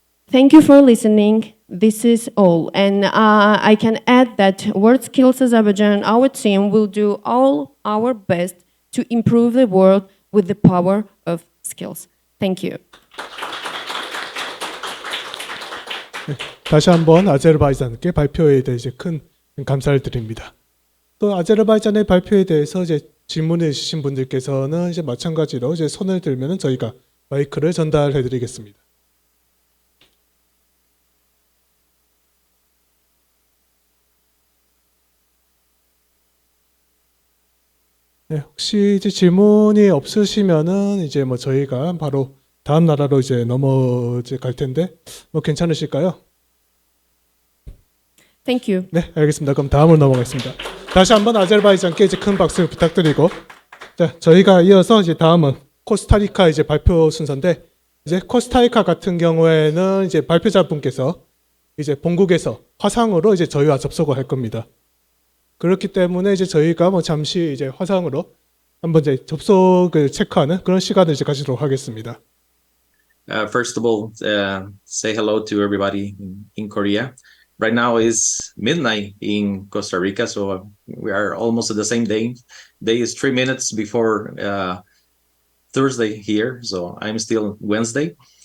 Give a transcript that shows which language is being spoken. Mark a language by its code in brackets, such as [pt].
[en] Thank you for listening. This is all. And I can add that World Skills Azerbaijan, our team, will do all our best to improve the world with the power of skills. Thank you. [ko] 다시 한번 아제르바이잔께 발표에 대해 이제 큰 감사를 드립니다. 또 아제르바이잔의 발표에 대해서 이제 질문해 주신 분들께서는 이제 마찬가지로 이제 손을 들면은 저희가 마이크를 전달해 드리겠습니다. 네, 혹시 이제 질문이 없으시면은 이제 뭐 저희가 바로 다음 나라로 이제 갈 텐데 뭐 괜찮으실까요? [en] Thank you. [ko] 네, 알겠습니다. 그럼 다음으로 넘어가겠습니다. 다시 한번 아제르바이잔께 이제 큰 박수 부탁드리고, 자, 저희가 이어서 이제 다음은 코스타리카 이제 발표 순서인데, 이제 코스타리카 같은 경우에는 이제 발표자분께서 이제 본국에서 화상으로 이제 저희와 접속을 할 겁니다. 그렇기 때문에 이제 저희가 뭐 잠시 이제 화상으로 한번 이제 접속을 체크하는 그런 시간을 이제 가지도록 하겠습니다. [en] First of all, say hello to everybody in Korea. Right now is midnight in Costa Rica, so we are almost at the same day. Day is 3 minutes before Thursday here, so I'm still Wednesday.